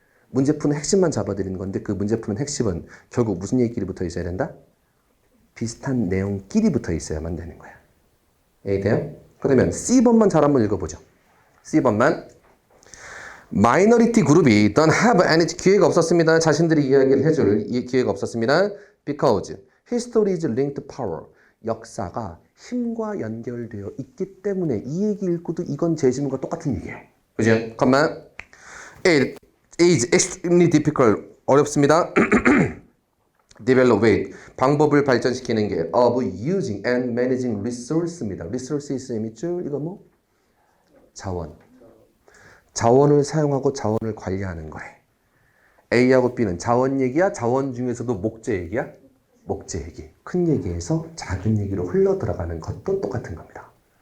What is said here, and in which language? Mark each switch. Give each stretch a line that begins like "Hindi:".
Korean: 문제 푸는 핵심만 잡아드리는 건데 그 문제 푸는 핵심은 결국 무슨 얘기끼리 붙어 있어야 된다? 비슷한 내용끼리 붙어 있어야만 되는 거야. 이해돼요? 그러면 C번만 잘 한번 읽어보죠. C번만. 마이너리티 그룹이 don't have any 기회가 없었습니다. 자신들이 이야기를 해줄 기회가 없었습니다.
English: Because history is linked to power.
Korean: 역사가 힘과 연결되어 있기 때문에 이 얘기 읽고도 이건 제시문과 똑같은 얘기예요. 그죠? 컴만.
English: It is extremely difficult.
Korean: 어렵습니다. Develop it. 방법을 발전시키는 게 of using and managing resource 입니다. resources 밑줄 이거 뭐? 자원. 자원을 사용하고 자원을 관리하는 거래. A하고 B는 자원 얘기야? 자원 중에서도 목재 얘기야? 목재 얘기. 큰 얘기에서 작은 얘기로 흘러 들어가는 것도 똑같은 겁니다.